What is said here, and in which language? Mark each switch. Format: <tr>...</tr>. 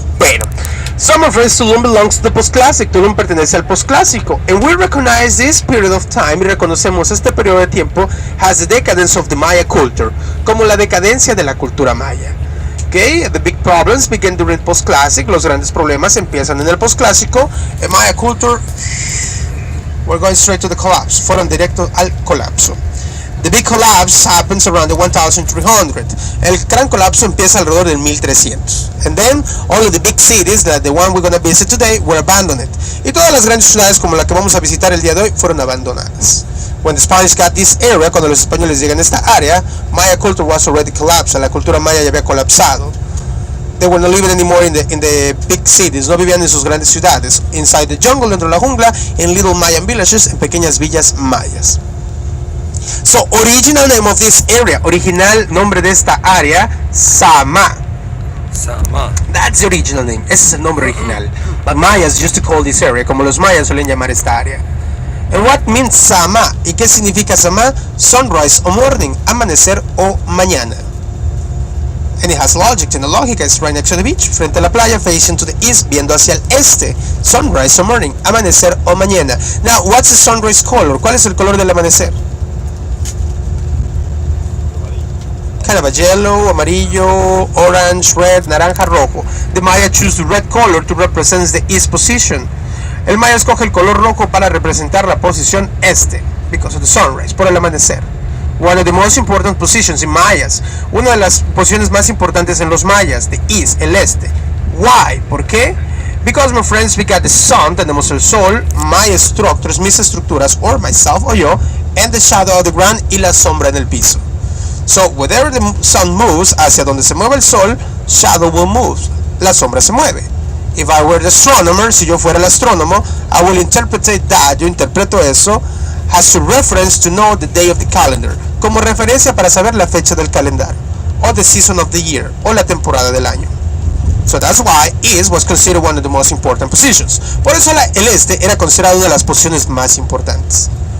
<en>Bueno, so my friends, Tulum belongs to the post-classic.</en> <es>Tulum pertenece al post-clásico.</es> <en>And we recognize this period of time.</en> <es>Y reconocemos este periodo de tiempo</es> <en>as the decadence of the Maya culture.</en> <es>Como la decadencia de la cultura maya.</es> <en>Okay, the big problems begin during post-classic.</en> <es>Los grandes problemas empiezan en el post-clásico.</es> <en>En Maya culture, we're going straight to the collapse.</en> <es>Fueron directos al colapso.</es> <en>The big collapse happens around the 1300.</en> <es>El gran colapso empieza alrededor del 1300.</es> <en>And then, all of the big cities, that the one we're going to visit today, were abandoned.</en> <es>Y todas las grandes ciudades como la que vamos a visitar el día de hoy fueron abandonadas.</es> <en>When the Spanish got this area,</en> <es>cuando los españoles llegan a esta área,</es> <en>Maya culture was already collapsed.</en> <es>La cultura maya ya había colapsado.</es> <en>They were not living anymore in the big cities.</en> <es>No vivían en sus grandes ciudades.</es> <en>Inside the jungle,</en> <es>dentro de la jungla,</es> <en>in little Mayan villages,</en> <es>en pequeñas villas mayas.</es> <en>So, original name of this area,</en> <es>original nombre de esta área,</es> <en>Sama. Sama. That's the original name.</en> <es>Ese es el nombre original.</es> <en>But Mayas used to call this area,</en> <es>como los mayas suelen llamar esta área.</es> <en>And what means Sama?</en> <es>¿Y qué significa Sama?</es> <en>Sunrise o morning,</en> <es>amanecer o mañana.</es> <en>And it has logic,</en> <es>tiene lógica.</es> <en>It's right next to the beach,</en> <es>frente a la playa,</es> <en>facing to the east,</en> <es>viendo hacia el este.</es> <en>Sunrise o morning,</en> <es>amanecer o mañana.</es> <en>Now, what's the sunrise color?</en> <es>¿Cuál es el color del amanecer?</es> <en>Kind of a yellow, amarillo, orange, red,</en> <es>naranja, rojo.</es> <en>The Maya choose the red color to represent the east position.</en> <es>El Maya escoge el color rojo para representar la posición este,</es> <en>because of the sunrise,</en> <es>por el amanecer.</es> <en>One of the most important positions in Mayas.</en> <es>Una de las posiciones más importantes en los mayas,</es> <en>the east,</en> <es>el este.</es> <en>Why?</en> <es>¿Por qué?</es> <en>Because, my friends, we got the sun,</en> <es>tenemos el sol,</es> <en>my structures,</en> <es>mis estructuras,</es> <en>or myself,</en> <es>o yo,</es> <en>and the shadow of the ground,</en> <es>y la sombra en el piso.</es> <en>So, wherever the sun moves,</en> <es>hacia donde se mueve el sol,</es> <en>shadow will move,</en> <es>la sombra se mueve.</es> <en>If I were the astronomer,</en> <es>si yo fuera el astrónomo,</es> <en>I will interpret that,</en> <es>yo interpreto eso,</es> <en>as a reference to know the day of the calendar,</en> <es>como referencia para saber la fecha del calendario,</es> <en>or the season of the year,</en> <es>o la temporada del año.</es> <en>So that's why East was considered one of the most important positions.</en> <es>Por eso el este era considerado una de las posiciones más importantes.</es>